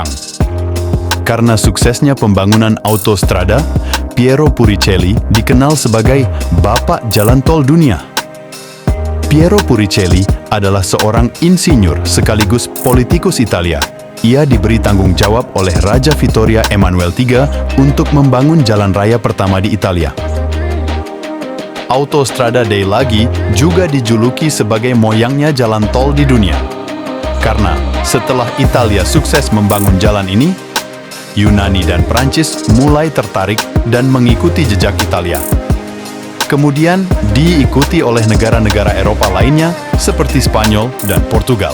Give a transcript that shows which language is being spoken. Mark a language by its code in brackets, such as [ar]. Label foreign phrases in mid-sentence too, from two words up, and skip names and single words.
[id] Karena suksesnya pembangunan autostrada, Piero Puricelli dikenal sebagai Bapak Jalan Tol Dunia. Piero Puricelli adalah seorang insinyur sekaligus politikus Italia. Ia diberi tanggung jawab oleh Raja Vittorio Emanuele III untuk membangun jalan raya pertama di Italia. Autostrada dei Laghi juga dijuluki sebagai moyangnya jalan tol di dunia. Karena setelah Italia sukses membangun jalan ini, Yunani dan Prancis mulai tertarik dan mengikuti jejak Italia. Kemudian diikuti oleh negara-negara Eropa lainnya seperti Spanyol dan Portugal.